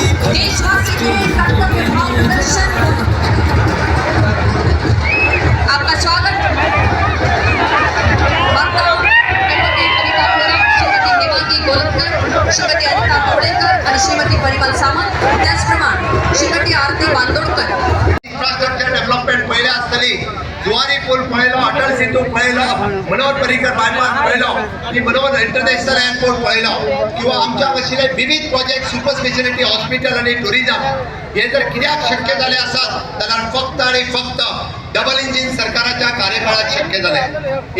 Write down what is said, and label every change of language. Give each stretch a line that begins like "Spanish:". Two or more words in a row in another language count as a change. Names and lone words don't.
Hindi: देशवासी के कर्तव्य भाव प्रदर्शन आपका स्वागत
Marathi: श्रीमती गोलकर, श्रीमती अनिता कोडेकर आणि श्रीमती परिमल सामंत, त्याचप्रमाणे श्रीमती आरती बांदोडकर.
English: infrastructure development
Konkani: पहिले असतली जुवारी पूल पळयलो, अटल सेतू पळयलो, मनोहर पर्रीकर बायपास पळयलो आणि मनोहर इंटरनॅशनल एअरपोर्ट पळयलो किंवा आमच्या आशिल्ले विविध प्रोजेक्ट
English: super speciality hospital
Konkani: आणि टुरिझम हे जर कित्याक शक्य झाले असत जाल्यार फक्त आणि फक्त
English: double engine
Konkani: सरकाराच्या कार्यकाळात शक्य झाले.